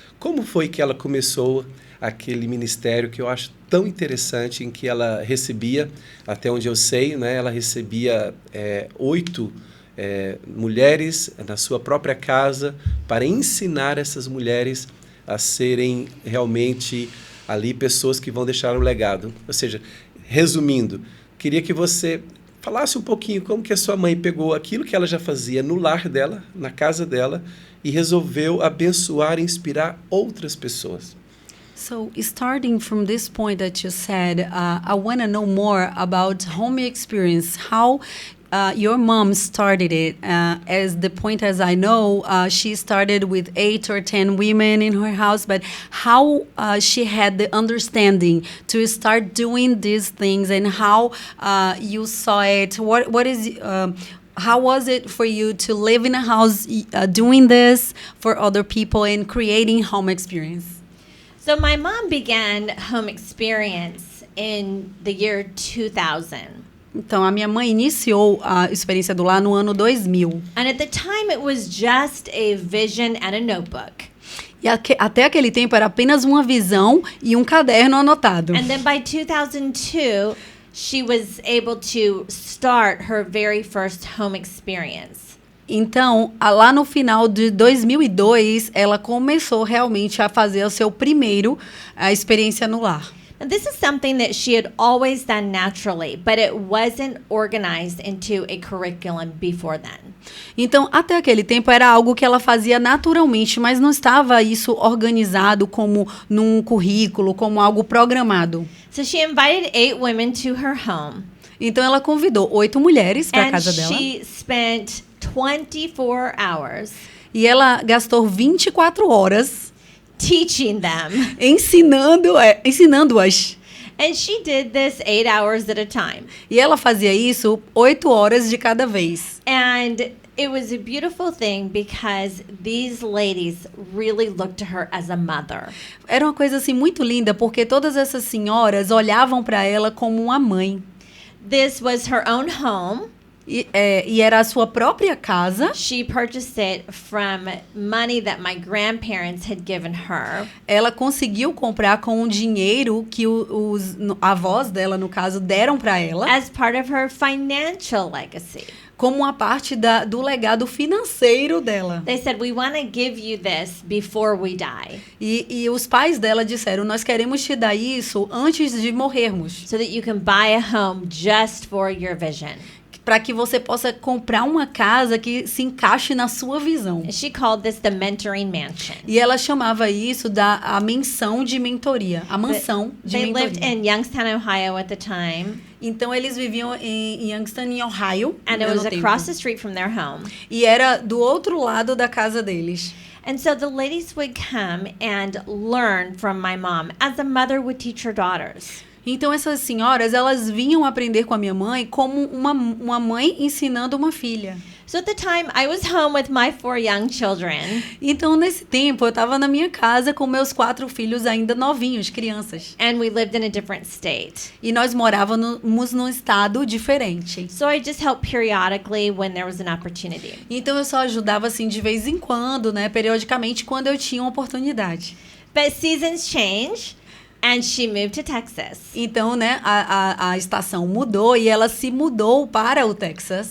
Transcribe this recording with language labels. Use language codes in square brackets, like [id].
[pt] Como foi que ela começou aquele ministério que eu acho tão interessante, em que ela recebia, até onde eu sei, né, ela recebia 8 mulheres na sua própria casa para ensinar essas mulheres a serem realmente ali pessoas que vão deixar um legado. Ou seja, resumindo, queria que você falasse um pouquinho como que a sua mãe pegou aquilo que ela já fazia no lar dela, na casa dela, e resolveu abençoar e inspirar outras pessoas. [en] So, starting from this point that you said, I want to know more about home experience. How your mom started it. As the point as I know, she started with 8 or 10 women in her house, but how she had the understanding to start doing these things, and how you saw it. What is how was it for you to live in a house doing this for other people and creating home experience? So my mom began home experience in the year 2000. [pt] Então, a minha mãe iniciou a experiência do lar no ano 2000. [en] And at the time it was just a vision and a notebook. [pt] E até aquele tempo era apenas uma visão e um caderno anotado. [en] And then by 2002, she was able to start her very first home experience. [pt] Então, lá no final de 2002, ela começou realmente a fazer o seu primeiro experiência no lar. [en] And this is something that she had always done naturally, but it wasn't organized into a curriculum before then. [pt] Então, até aquele tempo era algo que ela fazia naturalmente, mas não estava isso organizado como num currículo, como algo programado. [en] So she invited 8 women to her home. [pt] Então, ela convidou 8 mulheres para a casa dela. [en] And she spent 24 hours [pt] e ela gastou 24 horas [en] teaching them. [pt] ensinando-as. [en] And she did this 8 hours at a time. [pt] E ela fazia isso 8 horas de cada vez. [en] And it was a beautiful thing because these ladies really looked to her as a mother. [pt] Era uma coisa assim muito linda, porque todas essas senhoras olhavam para ela como uma mãe. [en] This was her own home. [pt] E era a sua própria casa. [en] She purchased it from money that my grandparents had given her. [pt] Ela conseguiu comprar com o dinheiro que os avós dela, no caso, deram para ela. [en] As part of her financial legacy. [pt] Como uma parte do legado financeiro dela. [en] They said, we want to give you this before we die. [pt] E os pais dela disseram, nós queremos te dar isso antes de morrermos. [en] So that you can buy a home just for your vision. [pt] Para que você possa comprar uma casa que se encaixe na sua visão. [en] She called this the mentoring mansion. [pt] E ela chamava isso a mansão de mentoria, a mansão de mentoria. [en] They lived in Youngstown, Ohio at the time. [pt] Então eles viviam em Youngstown, em Ohio. [en] And it was across the street from their home. [pt] E era do outro lado da casa deles. [en] And so the ladies would come and learn from my mom, as a mother would teach her daughters. [pt] Então essas senhoras, elas vinham aprender com a minha mãe como uma mãe ensinando uma filha. [en] So at the time, I was home with my 4 young children. [pt] Então nesse tempo eu estava na minha casa com meus 4 filhos ainda novinhos, crianças. [en] And we lived in a different state. [pt] E nós morávamos num estado diferente. [en] So I just helped periodically when there was an opportunity. [pt] Então eu só ajudava assim de vez em quando, né, periodicamente quando eu tinha uma oportunidade. [en] But seasons change. And she moved to Texas. [pt] Então, né, a estação mudou e ela se mudou para o Texas.